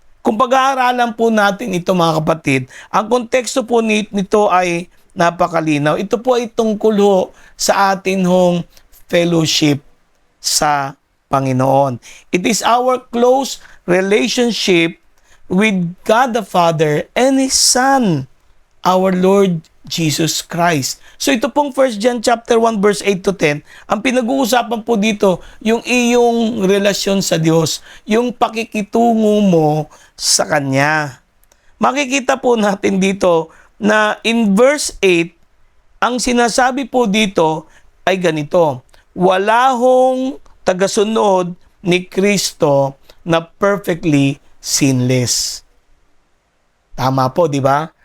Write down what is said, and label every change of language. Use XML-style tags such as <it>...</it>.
<tl>Kung pag-aaralan po natin ito mga kapatid, ang konteksto po nito ay napakalinaw. Ito po ay tungkol sa atin hong fellowship sa Panginoon.</tl> <en>It is our close relationship with God the Father and His Son, our Lord Jesus Christ.</en> <tl>So ito pong 1 John chapter 1 verse 8 to 10, ang pinag-uusapan po dito, yung iyong relasyon sa Diyos, yung pakikitungo mo sa Kanya. Makikita po natin dito na in verse 8, ang sinasabi po dito ay ganito, wala hong tagasunod ni Kristo na</tl> <en>perfectly sinless.</en> <tl>Tama po, di ba?</tl>